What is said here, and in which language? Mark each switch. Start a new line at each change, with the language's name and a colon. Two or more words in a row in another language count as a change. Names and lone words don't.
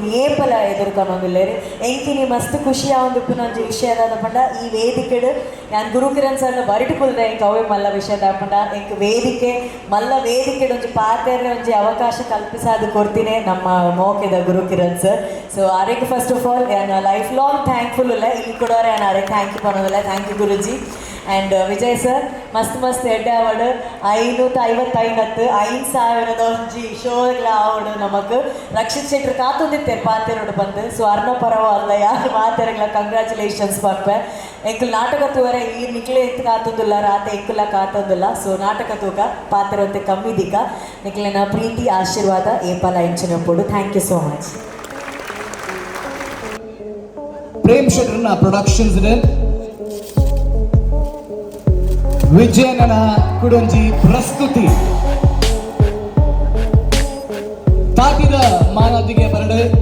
Tulu: ಏಪಲ ಎದುರ್ಕೊಂಡೊಂದುಲ್ಲೇರು ಎಂಕಿನಿ ಮಸ್ತ್ ಖುಷಿ ಆವೊಂದುಪ್ಪುನ ಒಂಜಿ ವಿಷಯದ ಪಂಡ ಈ ವೇದಿಕೆಡು ನಾನು ಗುರುಕಿರಣ್ ಸರ್ನ ಬರಿಟು ಕುಲ್ದೆ ಎಂಕ್ ಅವೇ ಮಲ್ಲ ವಿಷಯದ ಪಂಡ ಎಂಕ್ ವೇದಿಕೆ ಮಲ್ಲ ವೇದಿಕೆಡು ಒಂಜಿ ಪಾತೆರ್ರೆ ಒಂಜಿ ಅವಕಾಶ ಕಲ್ಪಿಸಾದು ಕೊಡ್ತೀನಿ ನಮ್ಮ ಮೋಕೆದ ಗುರುಕಿರಣ್ ಸರ್ ಸೊ ಆರೆಗೆ
English: first of all
Tulu: ನಾನು
English: life long thankful
Tulu: ಇಲ್ಲ ಇಲ್ಲಿ ಕೊಡೋರೆ ನಾನು ಆರೆಗೆ
English: thank you
Tulu: ಪನ್ನೋದಿಲ್ಲ
English: thank you
Tulu: ಗುರುಜಿ ಆ್ಯಂಡ್ ವಿಜಯ್ ಸರ್ ಮಸ್ತ್ ಎಡ್ಡೆ ಅವಾರ್ಡ್ 555 ಒಂಜಿ ಶೋಗಳ ಅವಾರ್ಡ್ ನಮಗೆ ರಕ್ಷಿತ್ ಶೆಟ್ಟರ್ ಕಾತೊಂದಿತ್ತೇರು ಪಾತೆರೋಡು ಬಂದು ಸೊ ಅರ್ಣ ಪರವಲ್ಲ ಯಾರು ಮಾತೆರಗ್ಲ ಕಂಗ್ರ್ಯಾಚುಲೇಷನ್ಸ್ ಪರ್ಪೆ ಎಂಕುಲ್ ನಾಟಕ ತೂವರೆ ಈ ನಿಕ್ಲೆ ಎತ್ತು ಕಾತೊಂದಿಲ್ಲ ರಾತೆ ಎಂಕುಲ ಕಾತೊಂದಿಲ್ಲ ಸೊ ನಾಟಕ ತೂಕ ಪಾತೆರೊಂತೆ ಕಮ್ಮಿ ದಿಕ್ಕ ನಿಕ್ಲಿನ ಪ್ರೀತಿ ಆಶೀರ್ವಾದ ಏಪಲ ಇಂಚಿನ ಪೋಡು
English: thank you so much
Tulu: ಪ್ರೇಮ್ ಶೆಟ್ಟರ್ನ ಪ್ರೊಡಕ್ಷನ್ಸ್ ವಿಜಯನ ಕುಡಂಜಿ ಪ್ರಸ್ತುತಿ ತಾಕಿದ ಮಾನದಿಗೆ ಬರಡು